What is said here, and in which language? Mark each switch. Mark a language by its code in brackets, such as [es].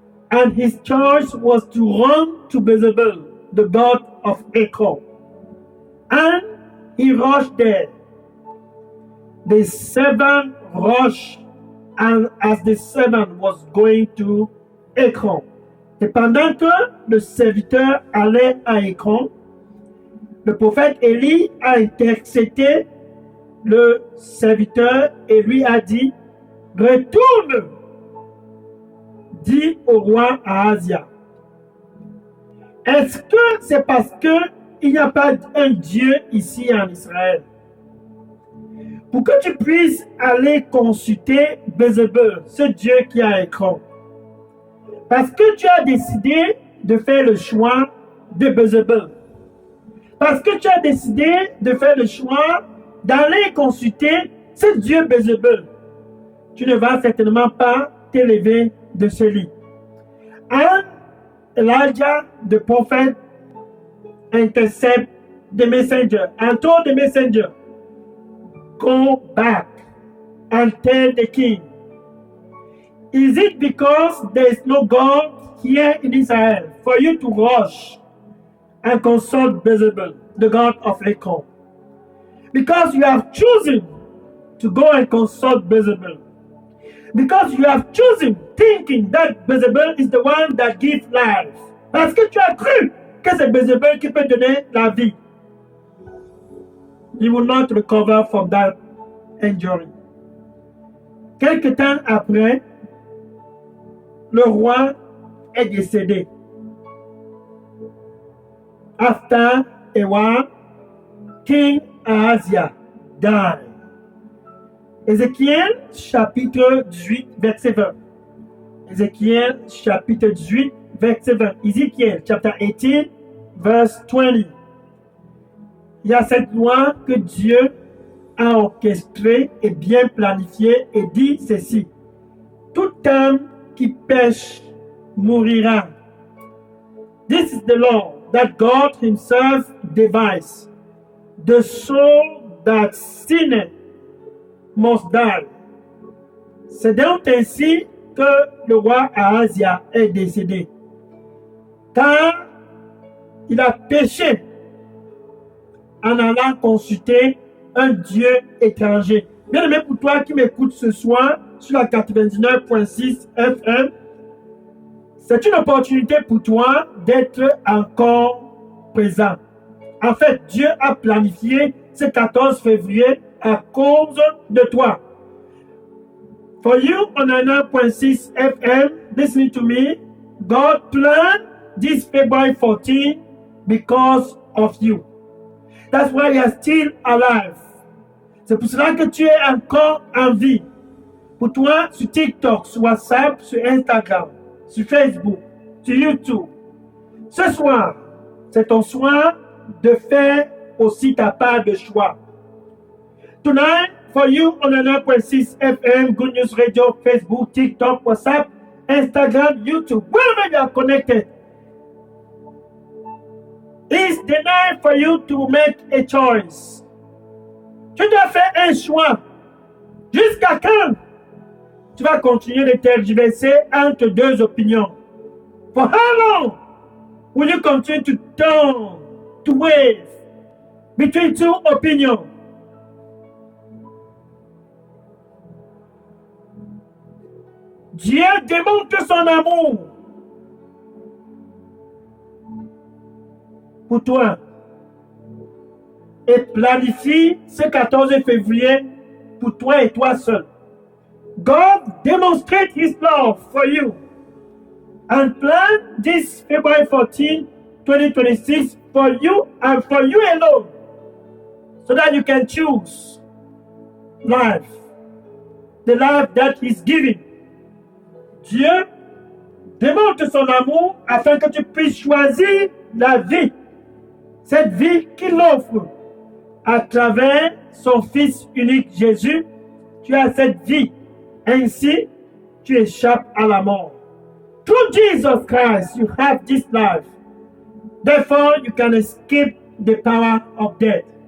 [en] And his choice was to run to Bézébul, the god of Ekron. And he rushed there. The servant rushed, and as the servant was going to Ekron. [fr] Et pendant que le serviteur allait à Ekron, le prophète Élie a intercepté le serviteur et lui a dit, retourne, dit au roi Ahazia. Est-ce que c'est parce qu'il n'y a pas un Dieu ici en Israël? Pour que tu puisses aller consulter Bézébul, ce Dieu qui est à Ekron. Parce que tu as décidé de faire le choix de Bézébul. Parce que tu as décidé de faire le choix d'aller consulter ce Dieu Bézébul. Tu ne vas certainement pas t'élever de ce lit. [en] And Elijah, the prophet, intercept the messenger and told the messenger, go back and tell the king. Is it because there is no God here in Israel for you to rush and consult Bézébul, the god of Ekron? Because you have chosen to go and consult Bézébul. Because you have chosen thinking that Bézébul is the one that gives life. [fr] Parce que tu as cru que c'est Bézébul qui peut donner la vie. [en] You will not recover from that injury. [fr] Quelque temps après, le roi est décédé. [en] After a while, King Ahazia died. [fr] Ézéchiel chapitre 18, verset 20. Ézéchiel chapitre 18, verset 20. [en] Ézéchiel chapter 18, verse 20. [fr] Il y a cette loi que Dieu a orchestrée et bien planifiée et dit ceci. Toute âme qui pêche mourira. [en] This is the law that God himself devised. The soul that sinneth must die. [fr] C'est donc ainsi que le roi Ahazia est décédé. Car il a péché en allant consulter un Dieu étranger. Bien aimé, pour toi qui m'écoutes ce soir sur la 99.6 FM, c'est une opportunité pour toi d'être encore présent. En fait, Dieu a planifié ce 14 février à cause de toi. [en] For you on 99.6 FM, listening to me, God planned this February 14 because of you. That's why you are still alive. [fr] C'est pour cela que tu es encore en vie. Pour toi, sur TikTok, sur WhatsApp, sur Instagram, sur Facebook, sur YouTube. Ce soir, c'est ton soir de faire aussi ta part de choix. [en] Tonight, for you on 99.6 FM, Good News Radio, Facebook, TikTok, WhatsApp, Instagram, YouTube, wherever you are connected, it's the night for you to make a choice. Tu dois faire un choix. Jusqu'à quand tu vas continuer de tergiverser entre deux opinions? For how long will you continue to turn, to wave between two opinions. [fr] Dieu démontre son amour pour toi et planifie ce 14 février pour toi et toi seul. [en] God demonstrates his love for you and plan this February 14, 2026 for you and for you alone so that you can choose life, the life that he's giving. [fr] Dieu démontre son amour afin que tu puisses choisir la vie, cette vie qu'il offre à travers son Fils unique Jésus. Tu as cette vie. Ainsi, tu échappes à la mort. [en] Through Jesus Christ, you have this life. Therefore, you can escape the power of death.